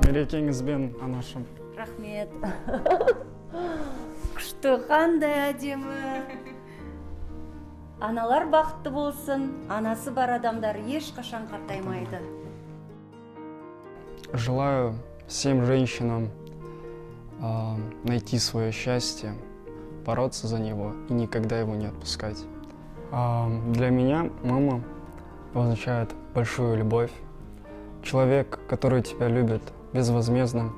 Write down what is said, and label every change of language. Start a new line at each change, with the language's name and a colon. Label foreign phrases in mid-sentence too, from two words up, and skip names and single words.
Kazakh: некеңізбен, анашым. Рахмет. Күшті, қандай әдемі. Аналар бақытты болсын, анасы бар адамдар ешқашан қартаймайды.
Russian: Желаю всем женщинам найти свое счастье, бороться за него и никогда его не отпускать. Для меня мама означает большую любовь. Человек, который тебя любит безвозмездно.